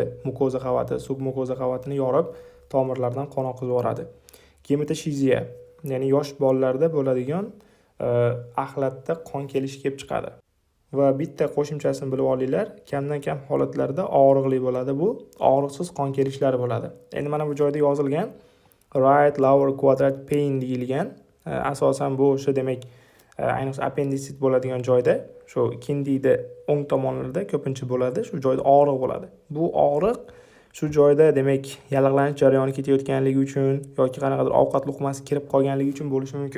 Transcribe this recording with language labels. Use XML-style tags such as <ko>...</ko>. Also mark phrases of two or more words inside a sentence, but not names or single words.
<uz>Mukoza qavati, submukoza qavatini yorib, tomirlardan qon oqizib yuboradi. Gematoshiziya, ya'ni yosh bolalarda bo'ladigan axlatda qon kelishi kelib chiqadi. Va bitta qo'shimchasini bilib olinglar, kamdan kam holatlarda og'riqli bo'ladi bu, og'riqsiz qon kelishlar bo'ladi. Endi mana bu joyda yozilgan</uz> <en>right lower quadrant pain</en> <uz>deyilgan. Asosan bu o'sha demak, ayniqsa appendisit bo'ladigan joyda, shu kindikda o'ng tomonlarda ko'pincha bo'ladi, shu joyda og'riq bo'ladi. Bu og'riq shu joyda demak, yallig'lanish jarayoni ketayotganligi uchun yoki qanaqadir ovqat luqmasi kirib qolganligi uchun bo'lishi mumkin.</uz>